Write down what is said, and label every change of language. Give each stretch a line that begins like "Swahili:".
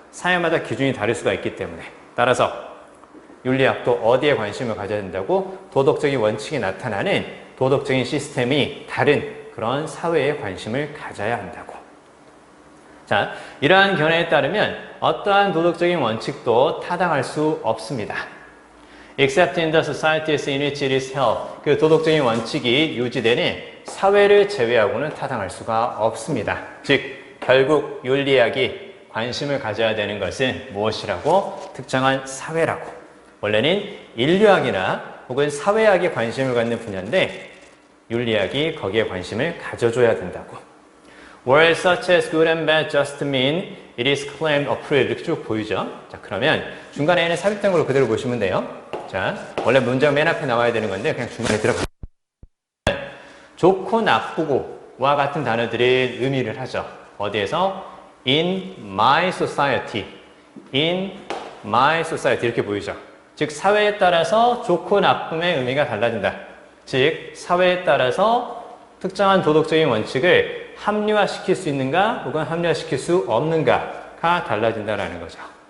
Korean: 사회마다 기준이 다를 수가 있기 때문에 따라서 윤리학도 어디에 관심을 가져야 된다고? 도덕적인 원칙이 나타나는 도덕적인 시스템이 다른 그런 사회에 관심을 가져야 한다고. 자, 이러한 견해에 따르면 어떠한 도덕적인 원칙도 타당할 수 없습니다.
English: Except in the societies in which it is held.
Korean: 그 도덕적인 원칙이 유지되는 사회를 제외하고는 타당할 수가 없습니다. 즉, 결국 윤리학이 관심을 가져야 되는 것은 무엇이라고? 특정한 사회라고. 원래는 인류학이나 혹은 사회학에 관심을 갖는 분야인데 윤리학이 거기에 관심을 가져줘야 된다고.
English: Where such as good and bad just mean it is claimed approved
Korean: 이렇게 쭉 보이죠. 자, 그러면 중간에는 삽입된 걸로 그대로 보시면 돼요. 자, 원래 문장 맨 앞에 나와야 되는 건데 그냥 중간에 들어가면 좋고 나쁘고와 같은 단어들이 의미를 하죠. 어디에서?
English: In my society, in my society
Korean: 이렇게 보이죠. 즉 사회에 따라서 좋고 나쁨의 의미가 달라진다. 즉 사회에 따라서 특정한 도덕적인 원칙을 합리화시킬 수 있는가 혹은 합리화시킬 수 없는가가 달라진다는 거죠.